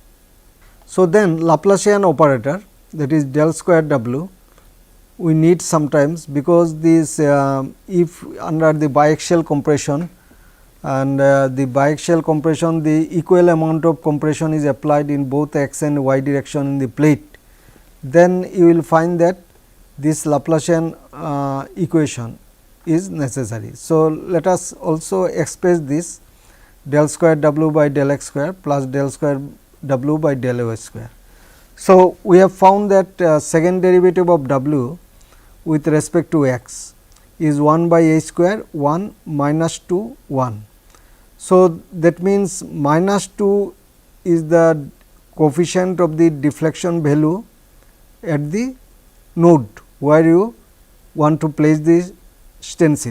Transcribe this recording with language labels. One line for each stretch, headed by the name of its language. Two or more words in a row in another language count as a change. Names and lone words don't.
English: So, then Laplacian operator, that is del square w, we need sometimes, because this if under the biaxial compression and the biaxial compression, the equal amount of compression is applied in both x and y direction in the plate, then you will find that this Laplacian equation is necessary. So, let us also express this del square w by del x square plus del square w by del y square. So, we have found that second derivative of w with respect to x is 1 by h square 1 minus 2 1. So, that means minus 2 is the coefficient of the deflection value at the node where you want to place the stencil.